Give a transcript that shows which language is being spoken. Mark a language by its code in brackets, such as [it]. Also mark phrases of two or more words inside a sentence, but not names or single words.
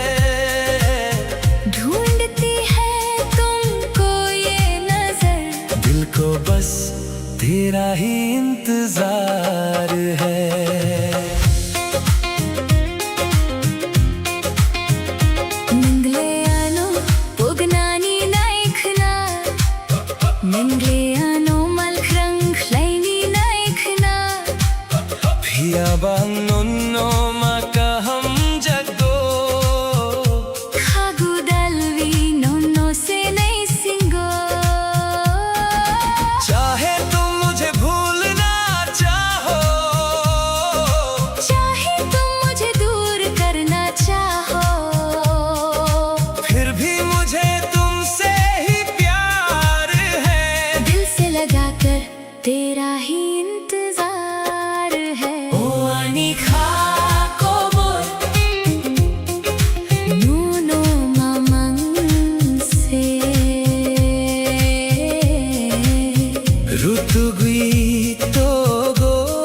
[hi] ढूंढती है तुमको ये नजर दिल को बस तेरा ही इंतजार है [trp] Ningleano pognani naikhna Ningleano malkrang khlaini naikhna Phia bang nonno makaham jago khagudalvi no no se nai singo [hi] चाहे तुम मुझे भूलना चाहो चाहे तुम मुझे दूर करना चाहो फिर भी मुझे तुमसे ही प्यार है दिल से लगाकर तेरा ही इंतजार है [trp] ओ ani khakobo नो नो mamang se rutugui togo